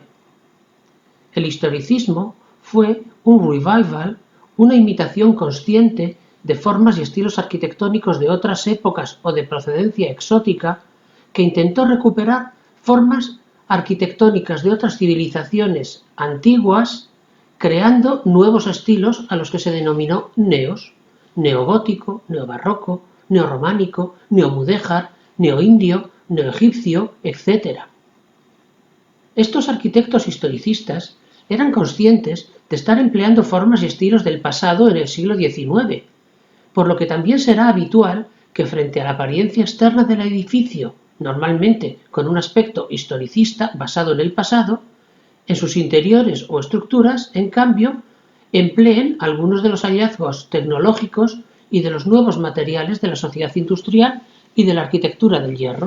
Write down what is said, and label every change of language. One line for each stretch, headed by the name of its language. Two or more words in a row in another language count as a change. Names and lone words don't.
Spanish: El historicismo fue un revival, una imitación consciente de formas y estilos arquitectónicos de otras épocas o de procedencia exótica, que intentó recuperar formas arquitectónicas de otras civilizaciones antiguas, creando nuevos estilos a los que se denominó neos: neogótico, neobarroco, neorrománico, neomudéjar, neoindio, neoegipcio, etc. Estos arquitectos historicistas eran conscientes de estar empleando formas y estilos del pasado en el siglo XIX, por lo que también será habitual que frente a la apariencia externa del edificio, normalmente con un aspecto historicista basado en el pasado, en sus interiores o estructuras, en cambio, empleen algunos de los hallazgos tecnológicos y de los nuevos materiales de la sociedad industrial y de la arquitectura del hierro.